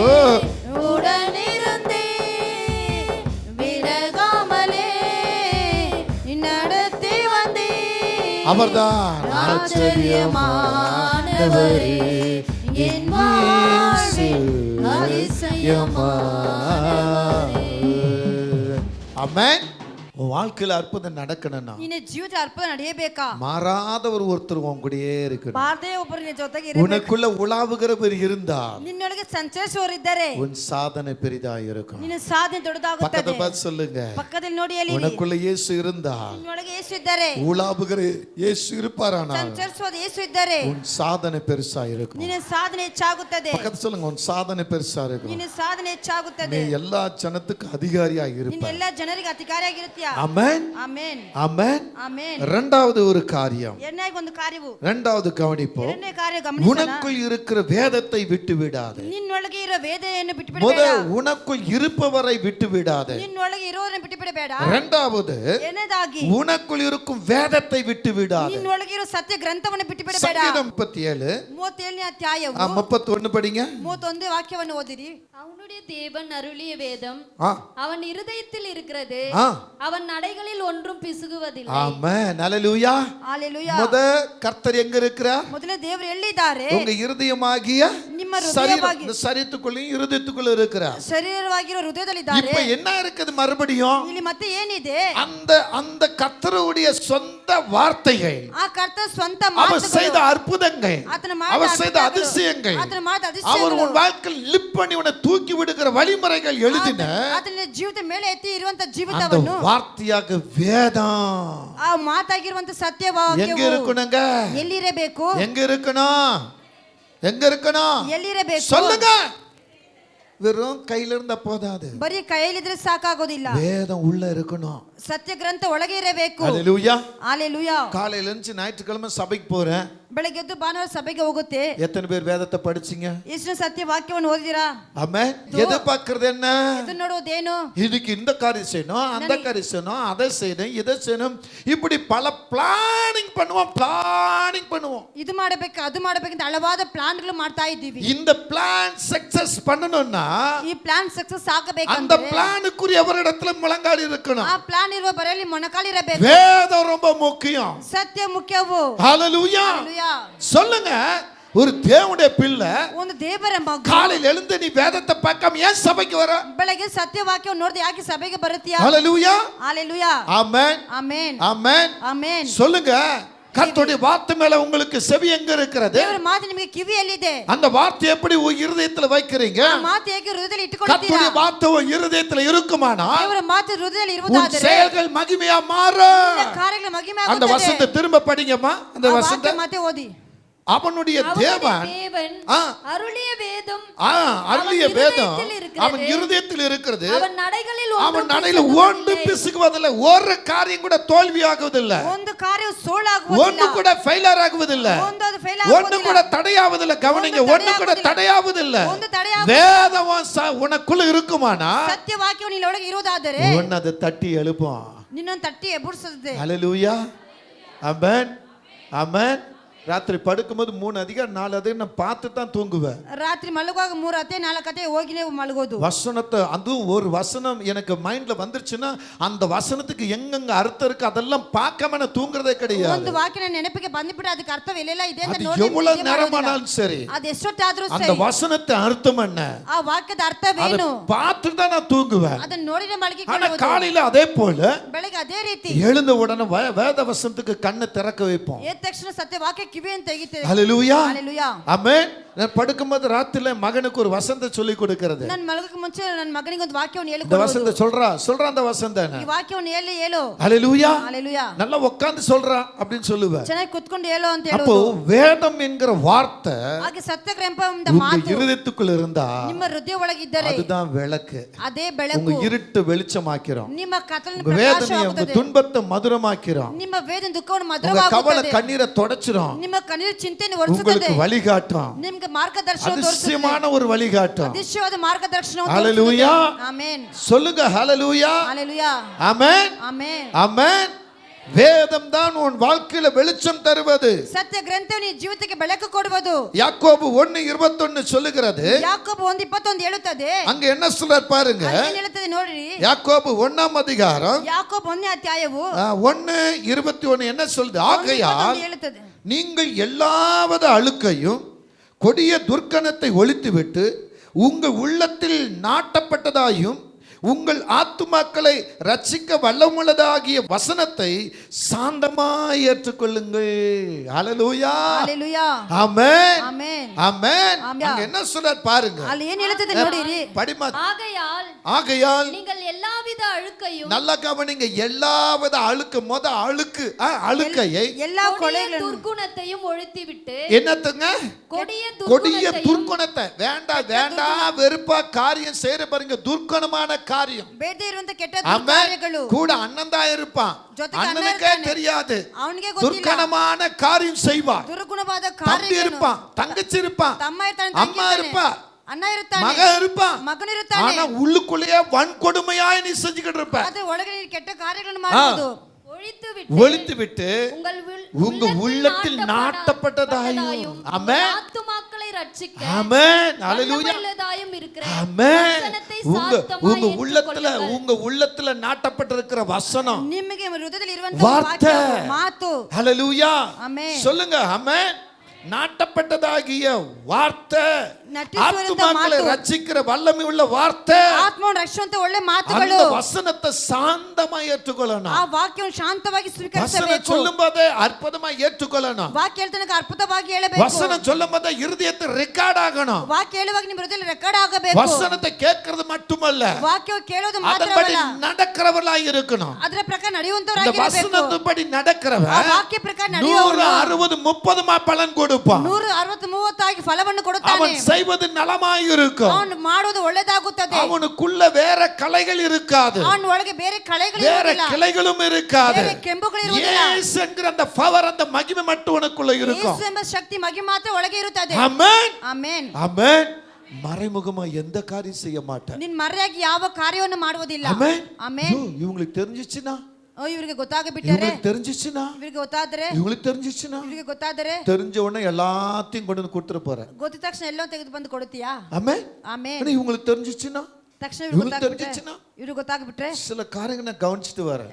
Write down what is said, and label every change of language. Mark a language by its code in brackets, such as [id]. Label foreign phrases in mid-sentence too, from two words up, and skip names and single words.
[ta] உடனிருந்தே விலகாமலே நடத்தி வந்தே. அவர்தான் ஆச்சரியமானவரே என் வாழ்வில் அதிசயமானவரே. ஆமென். உன் வாழ்க்கையில அற்புதம் நடக்கணும்னா [kn] ನಿನ್ನ ಜೀವಿತದಲ್ಲಿ ಅದ್ಭುತ ನಡೆಯಬೇಕಾ [ta] மாறாதவர் ஒருத்தர் உன் கூடயே இருக்கணும். [kn] ಬಾರದೇ ಒಬ್ಬರು ನಿನ್ನ ಜೊತೆಗೆ ಇರಬೇಕು. [ta] உனக்குள்ள உலாவுகிறவர் இருந்தால் [kn] ನಿನ್ನೊಳಗೆ ಸಂಚರಿಸುವವರು ಇದ್ದರೆ [ta] உன் சாதனை பெரிதா இருக்கும். [kn] ನಿನ್ನ ಸಾಧನೆ ದೊಡ್ಡದಾಗುತ್ತದೆ. [ta] பக்கத்துல பார்த்து சொல்லுங்க, [kn] ಪಕ್ಕದಲ್ಲಿ ನೋಡಿ ಹೇಳಿ, [ta] உனக்குள்ள இயேசு இருந்தால், [kn] ನಿನ್ನೊಳಗೆ ಯೇಸು ಇದ್ದಾರೆ, [ta] உலாவுகிற இயேசு இருப்பாரானால் [kn] ಸಂಚರಿಸುವ ಯೇಸು ಇದ್ದಾರೆ, [ta] உன் சாதனை பெருசா இருக்கும். [kn] ನಿನ್ನ ಸಾಧನೆ ಹೆಚ್ಚಾಗುತ್ತದೆ. [ta] பக்கத்துல சொல்லுங்க, உன் சாதனை பெருசா இருக்கும். [kn] ನಿನ್ನ ಸಾಧನೆ ಹೆಚ್ಚಾಗುತ್ತದೆ. [ta] நீ எல்லா ஜனத்துக்கு அதிகாரியா [kn] ನಿನ್ನ [ta] இருப்பாய். [kn] ಎಲ್ಲ ಜನರಿಗೆ ಅಧಿಕಾರಿಯಾಗಿರುತ್ತೀಯ. [ta] ஆமென், [kn] ಆಮೆನ್, [ta] ஆமென், [kn] ಆಮೆನ್. [ta] இரண்டாவது ஒரு காரியம், [kn] ಎರಡನೇ ಒಂದು ಕಾರ್ಯವು, [ta] இரண்டாவது கவனிப்போம், [kn] ಎರಡನೇ ಕಾರ್ಯ ಗಮನಿಸೋಣ. [ta] உனக்குள் இருக்கிற வேதத்தை விட்டு விடாதே. [kn] ನಿನ್ನೊಳಗೆ ಇರೋ ವೇದನೆಯನ್ನು ಬಿಟ್ಟು [ta] முத [kn] ಬಿಡಬೇಡ. [ta] உனக்குள் இருப்பவரை விட்டு விடாதே. [kn] ನಿನ್ನೊಳಗೆ ಇರೋದನ್ನು ಬಿಟ್ಟು ಬಿಡಬೇಡ. [ta] இரண்டாவது [kn] ಎರಡನೇದಾಗಿ [ta] உனக்குள் இருக்கும் வேதத்தை விட்டு விடாதே. [kn] ನಿನ್ನೊಳಗೆ ಇರೋ ಸತ್ಯ ಗ್ರಂಥವನ್ನು ಬಿಟ್ಟು ಬಿಡಬೇಡ. [ta] சங்கீதம் 37 [kn] 37ನೇ ಅಧ್ಯಾಯವು [ta] 31 படிங்க. [kn] 31 ವಾಕ್ಯವನ್ನು ಓದಿರಿ. [ta] அவனுடைய தேவன் அருளிய வேதம் ஆ, அவன் இருதயத்தில் இருக்கிறது, ஆ, அவன் நடைகளில் ஒன்றும் பிசுகுவதில்லை. ஆமென், ஹல்லேலூயா. [kn] ஹalleluya. [ta] முத கர்த்தர் எங்க இருக்கிறார்? [kn] ಮೊದಲೇ ದೇವರು ಎಲ್ಲಿದ್ದಾರೆ? [ta] உங்க இருதயமாகிய [kn] ನಿಮ್ಮ [ta] சரீரம், [kn] ಹೃದಯವಾಗಿ [ta] இந்த சரீரத்துக்குள்ளேயும் இருதயத்துக்குள்ள இருக்கிறார். [kn] ಶರೀರವಾಗಿರೋ ಹೃದಯದಲ್ಲಿದ್ದಾರೆ. [ta] இப்ப என்ன இருக்குது மறுபடியும்? [kn] ಇಲ್ಲಿ ಮತ್ತೆ ಏನಿದೆ? [ta] அந்த கர்த்தருடைய சொந்த வார்த்தைகள், [kn] ಆ ಕರ್ತ ಸ್ವಂತ [ta] அவர் செய்த [kn] ಮಾತುಗಳು, [ta] அற்புதங்கள், [kn] ಆತನ ಮಾಡಿದ [ta] அவர் செய்த [kn] ಅದ್ಭುತಗಳು, [ta] அதிசயங்கள், [kn] ಆತನ ಮಾಡಿದ [ta] அவர் [kn] அதிசಯಗಳು, [ta] உன் வாழ்க்கையில் லிப் பண்ணி உன்னை தூக்கி விடுகிற வழிமுறைகள் எழுதின [kn] ಆತನ ಜೀವಿತ ಮೇಲೆ ಎತ್ತಿ ಇರುವಂತ [ta] அந்த [kn] ಜೀವಿತವನ್ನು, [ta] வார்த்தையாக வேதம் [kn] ಆ ಮಾತಾಗಿರುವಂತ [ta] எங்க [kn] ಸತ್ಯವಾಕ್ಯವು [ta] இருக்கணுங்க? [kn] ಎಲ್ಲಿರಬೇಕು? [ta] எங்க இருக்கணும்? எங்க இருக்கணும்? [kn] ಎಲ್ಲಿರಬೇಕು? [ta] சொல்லுங்க. வெறும் கையில இருந்தா போதாது, [kn] ಬರೀ ಕೈಯಲ್ಲಿದ್ರೆ ಸಾಕಾಗೋದಿಲ್ಲ. [ta] வேதம் உள்ள இருக்கணும். [kn] ಸತ್ಯ ಗ್ರಂಥ ಒಳಗೆ ಇರಬೇಕು. [ta] ஹல்லேலூயா. [kn] ஹalleluya. [ta] காலையில இருந்து ஞாயிற்றுக்கிழமை சபைக்கு போறேன். [kn] ಬೆಳಗ್ಗೆ ಎದ್ದು ಭಾನುವಾರ ಸಭೆಗೆ ಹೋಗುತ್ತೆ. [ta] எத்தனை பேர் வேதத்தை படிச்சீங்க? [kn] ಎಷ್ಟು ಸತ್ಯ ವಾಕ್ಯವನ್ನು ಓದಿದಿರಾ? [ta] ஆமென். எதிர்பார்க்கிறது என்ன? [kn] ಇದನ್ನ ನೋಡೋದೇನು? [ta] இதுக்கு இந்த காரியம் செய்யணும், அந்த காரியம் செய்யணும், அதை செய்யணும், இதை செய்யணும், இப்படி பல பிளானிங் பண்ணுவோம். [kn] ಇದು ಮಾಡಬೇಕು, ಅದು ಮಾಡಬೇಕಂತ ಹಲವಾದ ಪ್ಲಾನ್ಗಳು ಮಾಡ್ತಾ ಇದ್ದೀವಿ. [ta] இந்த [en] plan success [ta] பண்ணணும்னா [kn] ಈ [en] plan success [ta] அந்த [kn] ಆಗಬೇಕಂದ್ರೆ [ta] பிளானுக்குரியவரிடத்துல முழங்கால் இருக்கணும். [kn] ಆ ಪ್ಲಾನ್ ಇರುವ ಬರೆಯಲ್ಲಿ ಮೊಣಕಾಲಿರಬೇಕು. [ta] வேதம் ரொம்ப முக்கியம். [kn] ಸತ್ಯ ಮುಖ್ಯವು. [ta] ஹல்லேலூயா. [kn] ಹalleluya. [ta] சொல்லுங்க, ஒரு தேவனுடைய பிள்ளை [kn] ಒಂದು ದೇವರ ಮಗು [ta] காலையில எழுந்து நீ வேதத்தை பார்க்காம ஏன் சபைக்கு வர? [kn] ಬೆಳಗ್ಗೆ ಸತ್ಯ ವಾಕ್ಯವನ್ನು ನೋಡದೆ ಯಾಕೆ ಸಭೆಗೆ ಬರುತ್ತೀಯಾ? [ta] ஹல்லேலூயா. [kn] ಹalleluya. [ta] ஆமென், [kn] ಆಮೆನ್, [ta] ஆமென், [kn] ಆಮೆನ್. [ta] சொல்லுங்க, கர்த்தருடைய வார்த்தை மேல உங்களுக்கு செவி எங்க இருக்கிறது? [kn] ದೇವರ ಮಾತು ನಿಮಗೆ ಕಿವಿಯಲ್ಲಿದೆ. [ta] அந்த வார்த்தை எப்படி உங்க இருதயத்துல வைக்கிறீங்க? [kn] ಆ ಮಾತು ಹೇಗೆ ಹೃದಯದಲ್ಲಿ ಇಟ್ಟುಕೊಳ್ಳುತ್ತೀರಾ? [ta] கர்த்தருடைய வார்த்தை உங்க இருதயத்துல இருக்குமானா [kn] ದೇವರ ಮಾತು ಹೃದಯದಲ್ಲಿ [ta] உன் [kn] ಇರುವುದಾದರೆ [ta] செயல்கள் மகிமையா மாறும். [kn] ನಿನ್ನ ಕಾರ್ಯಗಳು ಮಹಿಮೆ [ta] அந்த [kn] ಆಗುತ್ತದೆ. [ta] வசனத்தை திரும்ப படிங்கம்மா. அந்த [kn] ಆ [ta] வசனத்தை [kn] ವಾಕ್ಯ ಮತ್ತೆ ಓದಿ. [ta] அவனுடைய அவனுடைய தேவன் தேவன் ஆ, அருளிய வேதம் அருளிய அவன் வேதம் இருதயத்தில் இருக்கிறது. அவன் இருதயத்தில் இருக்கிறது. அவன் நடைகளில் அவன் ஒன்றும் நடையில ஒன்று பிசுகுவதில்லை. பிசுகுவதில்லை. ஒரு காரியம் கூட தோல்வியாகுவதில்லை. [kn] ಒಂದು ಕಾರ್ಯವು [ta] ஒண்ணு [kn] ಸೋಲಾಗುವುದಿಲ್ಲ. [ta] கூட ஃபெயிலியர் ஆகுவதில்லை. [kn] ಒಂದದು ಫೇಲ್ [ta] ஒண்ணு கூட தடையாவதில்லை. கவனிங்க, ஒண்ணு கூட தடையாவதில்லை. [kn] ಒಂದು ತಡೆಯಾಗುವುದಿಲ್ಲ. [ta] வேதம் உனக்குள்ள இருக்குமானா [kn] ಸತ್ಯ ವಾಕ್ಯವು ನಿನ್ನೊಳಗೆ ಇರುವುದಾದರೆ [ta] உன்னை அதை தட்டி எழுப்பும். [kn] ನಿನ್ನನ್ನು ತಟ್ಟಿ ಎಬ್ಬರಿಸುತ್ತದೆ. [ta] ஹல்லேலூயா. ஆமென், ஆமென். ராத்திரி படுக்கும்போது 3 அதிகாரம் 4 அதிகாரம் நான் பார்த்து தான் தூங்குவேன். [kn] ರಾತ್ರಿ ಮಲಗುವಾಗ 3 ಅತ್ತೆ 4 ಅತ್ತೆ ಹೋಗಿನೇ ಮಲಗೋದು. [ta] வசனத்தை, அதுவும் ஒரு வசனம் எனக்கு மைண்ட்ல வந்துருச்சுன்னா அந்த வசனத்துக்கு எங்கெங்க அர்த்தம் இருக்கு அதெல்லாம் பார்க்காம நான் தூங்குறதே கிடையாது. [kn] ಒಂದು ವಾಕ್ಯ ನನ್ನ ನೆನಪಿಗೆ ಬಂದ್ಬಿಟ್ಟು ಅದಕ್ಕೆ ಅರ್ಥ ಎಲ್ಲೆಲ್ಲ ಇದೆ ಅಂತ [ta] அது [kn] ನೋಡಿ [ta] எவ்வளவு நேரமானாலும் சரி [kn] ಅದು ಎಷ್ಟೊತ್ತಾದ್ರೂ [ta] அந்த [kn] ಸರಿ [ta] வசனத்தை அர்த்தம் என்ன [kn] ಆ ವಾಕ್ಯದ [ta] அதை [kn] ಅರ್ಥವೇನು [ta] பார்த்து தான் நான் தூங்குவேன். [kn] ಅದನ್ನ ನೋಡಿದ್ರೆ [ta] ஆனா [kn] ಮಲಗಿಕೊಳ್ಳುವುದು. [ta] காலையில அதே போல [kn] ಬೆಳಗ್ಗೆ ಅದೇ ರೀತಿ [ta] எழுந்த உடனே வேத வசனத்துக்கு கண்ணை திறக்க வைப்போம். [kn] ಎದ್ದ ತಕ್ಷಣ ಸತ್ಯ ವಾಕ್ಯ ಕಿವಿಯನ್ನು ತೆಗಿತೇವೆ. [ta] ஹல்லேலூயா. [kn] ಹalleluya. [ta] ஆமென். நான் படுக்கும்போது ராத்திரில மகனுக்கு ஒரு வசனத்தை சொல்லி கொடுக்கிறது. [kn] ನನ್ನ ಮಲಗಕ್ಕೆ ಮುಂಚೆ ನನ್ನ ಮಗನಿಗೆ ಒಂದು ವಾಕ್ಯವನ್ನು [ta] இந்த [kn] ಹೇಳಿಕೊಡುವುದು. [ta] வசனத்தை சொல்றா அந்த வசனம் [kn] ಈ ವಾಕ್ಯವನ್ನು ಹೇಳು. [ta] ஹல்லேலூயா. [kn] ಹalleluya. [ta] நல்லா உட்கார்ந்து சொல்றா அப்படின்னு சொல்லுவேன். [kn] ಚೆನ್ನಾಗಿ ಕೂತ್ಕೊಂಡು ಹೇಳು ಅಂತ [ta] அப்போ [kn] ಹೇಳೋದು. [ta] வேதம் என்கிற வார்த்தை [kn] ಹಾಗೆ ಸತ್ಯ ಗ್ರಂಥ ಎಂಬ [ta] உங்க [kn] ಮಾತು [ta] இருதயத்துக்குள்ள இருந்தா [kn] ನಿಮ್ಮ ಹೃದಯ ಒಳಗಿದ್ದರೆ [ta] அதுதான் விளக்கு. [kn] ಅದೇ [ta] உங்க [kn] ಬೆಳಕು [ta] இருட்டு வெளிச்சமாக்கிறோம். [kn] ನಿಮ್ಮ ಕತ್ತಲನ್ನು [ta] உங்க வேதனையை உங்க [kn] ಪ್ರಕಾಶವಾಗುತ್ತದೆ. [ta] துன்பத்தை மதுரமாக்கிறோம். [kn] ನಿಮ್ಮ ವೇದನೆ ದುಃಖವನ್ನು [ta] உங்க கவலை [kn] ಮಧುರವಾಗುತ್ತದೆ. [ta] கண்ணீரை தொடச்சிரும். [kn] ನಿಮ್ಮ ಕಣ್ಣೀರು ಚಿಂತೆಯನ್ನು [ta] உங்களுக்கு [kn] ಒರೆಸುತ್ತದೆ. [ta] வழிகாட்டும். [kn] ನಿಮಗೆ ಮಾರ್ಗದರ್ಶನ ತೋರಿಸುತ್ತದೆ. [ta] அதிசயமான ஒரு வழிகாட்டும். [kn] அதிசಯವಾದ ಮಾರ್ಗದರ್ಶನವನ್ನು [ta] ஹalleluya. [kn] ತೋರಿಸುತ್ತದೆ. ಆಮೆನ್. [ta] சொல்லுங்க ஹalleluya. [kn] ಹalleluya. [ta] ஆமென், [kn] ಆಮೆನ್. [ta] ஆமென். வேதம் தான் உன் வாழ்க்கையில வெளிச்சம் தருவது. ಸತ್ಯ ಗ್ರಂಥವು ನಿನ್ನ ಜೀವಿತಕ್ಕೆ ಬೆಳಕು ಕೊಡುವುದು. யாக்கோபு 1:21 சொல்லுகிறது. [kn] ಯಾಕೋಬ 1:21 ಹೇಳುತ್ತದೆ. [ta] அங்க என்ன சொல்றார் பாருங்க. [kn] ಏನು ಹೇಳುತ್ತದೆ ನೋಡ್ರಿ. [ta] யாக்கோபு 1ஆம் அதிகாரம் [kn] ಯಾಕೋಬ 1ನೇ ಅಧ್ಯಾಯವು [ta] 1:21 என்ன சொல்லுது? ஆகையால் [kn] ಹೇಳುತ್ತದೆ. [ta] நீங்கள் எல்லாவித அழுக்கையும் கொடிய துர்க்கணத்தை ஒழித்துவிட்டு உங்கள் உள்ளத்தில் நாட்டப்பட்டதாயும் உங்கள் ஆத்துமாக்களை ரட்சிக்க வல்லமுள்ளதாகிய வசனத்தை சாந்தமாய் ஏற்றுக்கொள்ளுங்கள். ஹல்லேலூயா ஹல்லேலூயா ஆமென் ஆமென் ஆமென். அங்க என்ன சொல்றார் பாருங்க. [kn] ಅಲ್ಲಿ ಏನು ಹೇಳುತ್ತದೆ ನೋಡಿರಿ. [ta] படிமா. ஆகையால் நீங்கள் எல்லாவித அழுக்கையும் நல்லா கவனிங்க. எல்லாவித அழுக்கு அழுக்கு அழுக்கையை எல்லா கொலைகளும் துர்க்குணத்தையும் ஒழித்துவிட்டு என்னத்துங்க கொடிய துர்க்குணத்தை வேண்டாம் வெறுப்பா காரியம் செய்யற பாருங்க. துர்க்குணமான காரியம் [kn] ಬೇಡದೇ ಇರುವಂತ ಕೆಟ್ಟ ಕಾರ್ಯಗಳು [ta] கூட அண்ணன் தான் இருப்பான். அண்ணனுக்கே தெரியாது. [kn] ಅವನಿಗೆ ಗೊತ್ತಿಲ್ಲ. [ta] துர்க்குணமான காரியம் செய்வான். [kn] ದುರ್ಗುಣವಾದ [ta] தம்பி [kn] ಕಾರ್ಯಗಳು [ta] இருப்பான், தங்கச்சி இருப்பான், [kn] ತಮ್ಮ ಇರ್ತಾನೆ, [ta] அம்மா இருப்பா, [kn] ಅಣ್ಣ ಇರ್ತಾನೆ, [ta] மகன் இருப்பான். [kn] ಮಗನ ಇರ್ತಾನೆ. [ta] ஆனா உள்ளுக்குள்ளேயே வன்கொடுமையாய் நீ செஞ்சுக்கிட்டு இருப்ப. [kn] ಅದು ಒಳಗೆ ನೀನು ಕೆಟ್ಟ ಕಾರ್ಯಗಳನ್ನು ಮಾಡುವುದು. [ta] ஒழித்து விட்டு உங்க உள்ளத்தில் நாட்டப்பட்டதாயும் ஆமென் ஆத்துமாக்களை ரட்சிக்க ஆமென் ஹல்லேலூயா இருக்கிற ஆமென் உங்க உள்ளத்துல நாட்டப்பட்டிருக்கிற வசனம் [kn] ನಿಮಗೆ ಹೃದಯದಲ್ಲಿ ಇರುವಂತ [ta] வார்த்தை [kn] ಮಾತು [ta] ஹல்லேலூயா [kn] ಆಮೆನ್ [ta] சொல்லுங்க ஆமென். நாட்டப்பட்டதாகிய வார்த்தை ஆத்துமாக்களை ரட்சிக்கிற வல்லமை உள்ள வார்த்தை [kn] ಆತ್ಮವನ್ನು ರಕ್ಷಿಸುವಂತ ಒಳ್ಳೆ ಮಾತುಗಳು. [ta] அந்த வசனத்தை சாந்தமா ஏற்றுக்கொள்ளணும். [kn] ಆ ವಾಕ್ಯವನ್ನು ಶಾಂತವಾಗಿ ಸ್ವೀಕರಿಸಬೇಕು. [ta] வசனம் சொல்லும்போது அற்புதமா ஏற்றுக்கொள்ளணும். [kn] ವಾಕ್ಯ ಹೇಳ್ತಾನೆ ಅದ್ಭುತವಾಗಿ ಹೇಳಬೇಕು. [ta] வசனம் சொல்லும்போது இருதயத்தில் ரெக்கார்ட் ஆகணும். [kn] ವಾಕ್ಯ ಹೇಳುವಾಗ ನಿಮ್ಮ ಹೃದಯದಲ್ಲಿ ರೆಕಾರ್ಡ್ ಆಗಬೇಕು. [ta] வசனத்தை கேட்கிறது மட்டுமல்ல, [kn] ವಾಕ್ಯ ಕೇಳೋದು [ta] அதன்படி [kn] ಮಾತ್ರವಲ್ಲ, [ta] நடக்கிறவர்களாய் இருக்கணும். [kn] ಅದರ ಪ್ರಕಾರ [ta] இந்த [kn] ನಡೆಯುವಂತವರಾಗಿರಬೇಕು. [ta] வசனத்தின்படி நடக்கிறவன் [kn] ಆ ವಾಕ್ಯ ಪ್ರಕಾರ ನಡೆಯುವವನು [ta] 160 30 பலன் கொடுப்பான். [kn] 160 30 ಆಗಿ ಫಲವನ್ನು ಕೊಡುತ್ತಾನೆ. [ta] அவன் செய்வது நலமாய் இருக்கும். [kn] ಅವನು ಮಾಡುವುದು ಒಳ್ಳೆಯದಾಗುತ್ತದೆ. [ta] அவனுக்குள்ள வேற கலைகள் இருக்காது, [kn] ಅವನ ಒಳಗೆ ಬೇರೆ ಕಳೆಗಳು [ta] வேற [kn] ಇರುವುದಿಲ್ಲ, [ta] கிளைகளும் இருக்காது. [kn] ಬೇರೆ ಕೆಂಪುಗಳು ಇರುವುದಿಲ್ಲ. [ta] இயேசு என்கிற அந்த பவர், அந்த மகிமை மட்டும் உனக்குள்ள இருக்கும். [kn] ಯೇಸು ಎಂಬ ಶಕ್ತಿ ಮಗಿ ಮಾತ್ರ ಒಳಗೆ ಇರುತ್ತದೆ. [ta] ஆமென் [kn] ಆಮೆನ್ [ta] ஆமென். மறைமுகமா எந்த காரியம் செய்ய மாட்டான். [kn] ನಿನ್ನ ಮರೆಯಾಗಿ ಯಾವ ಕಾರ್ಯವನ್ನು ಮಾಡುವುದಿಲ್ಲ. [ta] ஆமென் [kn] ಆಮೆನ್. [ta] இவங்களுக்கு தெரிஞ்சிச்சுனா, [kn] ಇವರಿಗೆ ಗೊತ್ತಾಗಬಿಟ್ಟರೆ, [ta] இவங்களுக்கு தெரிஞ்சிச்சுனா, [kn] ಇವರಿಗೆ ಗೊತ್ತಾದರೆ, [ta] இவங்களுக்கு தெரிஞ்சிச்சுனா, [kn] ಇವರಿಗೆ ಗೊತ್ತಾದರೆ, [ta] தெரிஞ்ச உடனே எல்லாத்தையும் கொண்டு வந்து கொடுத்துட்டு போறேன். [kn] ಗೊತ್ತಿದ ತಕ್ಷಣ ಎಲ್ಲೋ ತೆಗೆದು ಬಂದು ಕೊಡುತ್ತೀಯಾ? [ta] ஆமென் [kn] ಆಮೆನ್. [ta] ஆனா இவங்களுக்கு தெரிஞ்சிச்சுனா, [kn] ತಕ್ಷಣ [ta] இவங்களுக்கு தெரிஞ்சிச்சுனா, [kn] ಇವ್ರಿಗೆ ಗೊತ್ತಾಗ್ಬಿಟ್ರೆ [ta] சில காரியங்களை நான் கவனிச்சிட்டு வரேன்.